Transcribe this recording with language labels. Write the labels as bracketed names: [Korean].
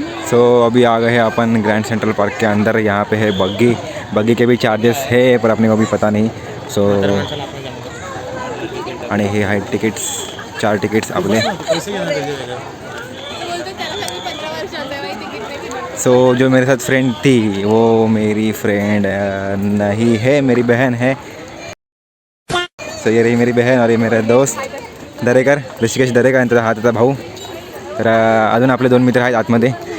[Hindi] सो अभी आ गए हैं अपन ग्रैंड सेंट्रल पार्क के अंदर. यहाँ पे है बग्गी के भी चार्जेस है पर अपने को भी पता नहीं. [Marathi] सो आणि हे आहे टिकिट्स, 4 टिकिट्स आपले. [Hindi] सो जो मेरे साथ फ्रेंड थी वो मेरी फ्रेंड नहीं है, मेरी बहन है. सो ये रही मेरी बहन और ये मेरा दोस्त दरेकर, ऋषिकेश दरेकर [Marathi] आणि त्याचा हा त्याचा भाऊ. तर अजून आपले 2 मित्र आहेत आतमध्ये.